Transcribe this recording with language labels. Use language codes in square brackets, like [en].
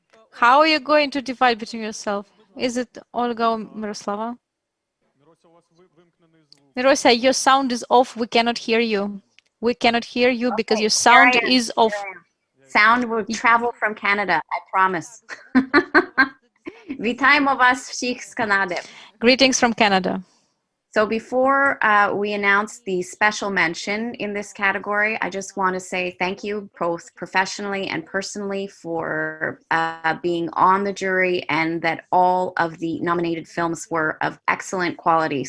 [en] How are you going to divide between yourself? Is it Olga or Miroslava? Mirosa, your sound is off. We cannot hear you. We cannot hear you because your sound is off. Sound will travel from Canada, I promise. [uk] Вітаємо вас всіх з Канади. [en] Greetings from Canada. So before we announce the special mention in this category, I just want to say thank you both professionally and personally for being on the jury, and that all of the nominated films were of excellent quality.